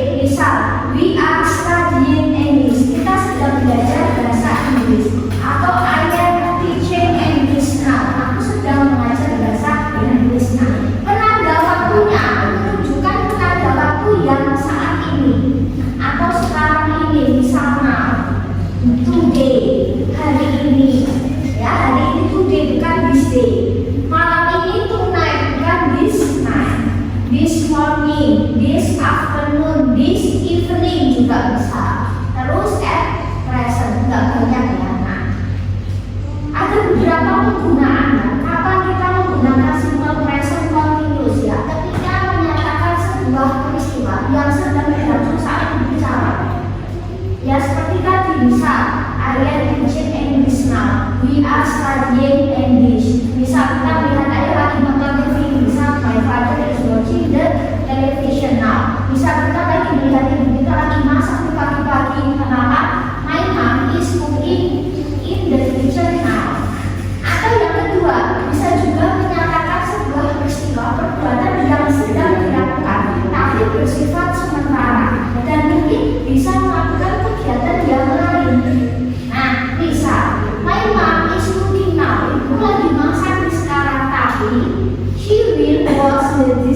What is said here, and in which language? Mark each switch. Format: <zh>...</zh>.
<en>Misal, we are studying English.</en> <id>Kita sedang belajar bahasa Inggris.</id> <en>Atau I am teaching English now.</en> <id>Aku sedang mengajar bahasa Inggris. Nah, penanda waktunya menunjukkan penanda waktu yang saat ini atau sekarang ini. Misalnya, today, hari ini. Ya, hari ini today bukan</id> <en>this day.</en> <id>Malam ini tonight bukan</id> <en>this night. This morning, this afternoon, this evening juga bisa.</en> <id>Terus</id> <en>at present,</en> <id>nggak banyak ya. Nah, ada beberapa penggunaan ya. Kapan kita menggunakan simple present continuous ya? Ketika menyatakan sebuah peristiwa yang sedang berlangsung saat berbicara. Ya seperti tadi misal,</id> <en>I am teaching English now. We are studying English.</en> <id>Misal kita melihat ayah lagi nonton TV.</id> <en>Misal my father is watching the television now.</en> <id>Misal kita lagi melihat ibu kita lagi masak di pagi-pagi. Kenapa?</id> <en>My mom is cooking in the kitchen now.</en> <id>Atau yang kedua, bisa juga menyatakan sebuah peristiwa perbuatan yang sedang dilakukan tapi bersifat sementara dan mungkin bisa melakukan kegiatan yang lain. Nah, misal</id> <en>my mom is cooking now.</en> <id>Ibu lagi masak di sekarang tapi</id> <en>she will wash the</en>